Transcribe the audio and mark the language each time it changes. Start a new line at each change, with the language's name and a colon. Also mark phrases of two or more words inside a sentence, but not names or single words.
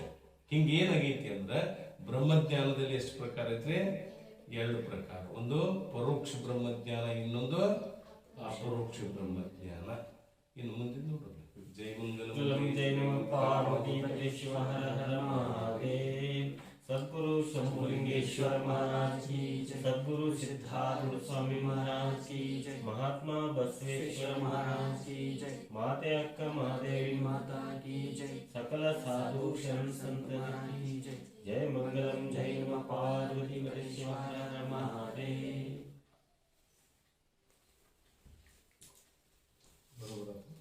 Kannada: ಹಿಂಗೆ ಏನಾಗೈತಿ ಅಂದ್ರೆ ಬ್ರಹ್ಮಜ್ಞಾನದಲ್ಲಿ ಎಷ್ಟು ಪ್ರಕಾರ ಐತ್ರಿ? ಎರಡು ಪ್ರಕಾರ. ಒಂದು ಪರೋಕ್ಷ ಬ್ರಹ್ಮಜ್ಞಾನ, ಇನ್ನೊಂದು ಅಪರೋಕ್ಷ ಬ್ರಹ್ಮಜ್ಞಾನ. ಇನ್ನು ಮುಂದೆ ನೋಡೋಣ. ಜೈ ಮಂಗಲ. ಜೈ ನಮಃ ಪಾರ್ವತಿ ಪರಮೇಶ್ವರ ಹರ ಹರ ಮಹಾದೇವ್.
Hindi: सद्गुरु शंभुलिंगेश्वर महाराज की जय, सद्गुरु सिद्धार्थ स्वामी महाराज की जय, महात्मा बसवेश्वर महाराज की जय, माते अक्का महादेवी माता की जय, सकल साधु शरण संत की जय. जय मंगलम. जय नमः पार्वती परमेश्वर हर हर महादेव.